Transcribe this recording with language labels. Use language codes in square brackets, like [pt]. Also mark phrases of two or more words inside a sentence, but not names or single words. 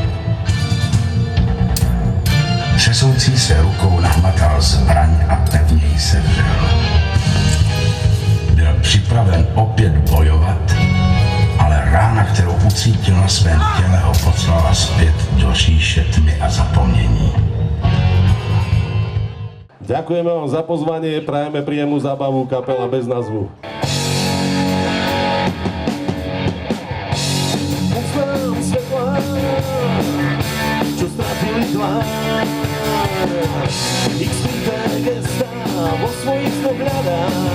[cs] Třesoucí se rukou nahmatal zbraň a pevněji se vřel. Byl připraven opět bojovat, ale rána, kterou ucítil na svém těle, ho poslala zpět do říše tmy a zapomnění. [sk] Ďakujeme vám za pozvanie, prajeme príjemnú zábavu, kapela Bez názvu. Poznám svetlá, čo stratili tvár, ich skryté gestá vo svojich snoch hľadám.